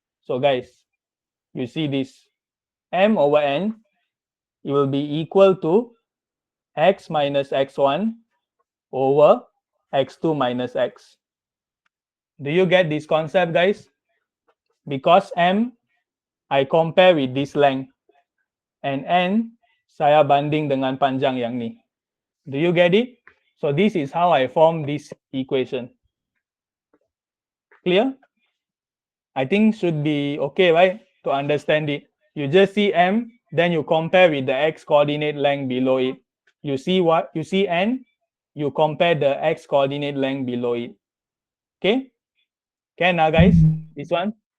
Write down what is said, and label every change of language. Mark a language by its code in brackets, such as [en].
[en] So guys, you see this. M over N, it will be equal to X minus X1 over X2 minus X. Do you get this concept, guys? Because M, I compare with this length. [ms] And N, saya banding dengan panjang yang ni. [en] Do you get it? So this is how I form this equation. Clear? I think should be okay, right? To understand it. You just see M, then you compare with the X coordinate length below it. You see what? You see N, you compare the X coordinate length below it. Okay? Can now guys? This one.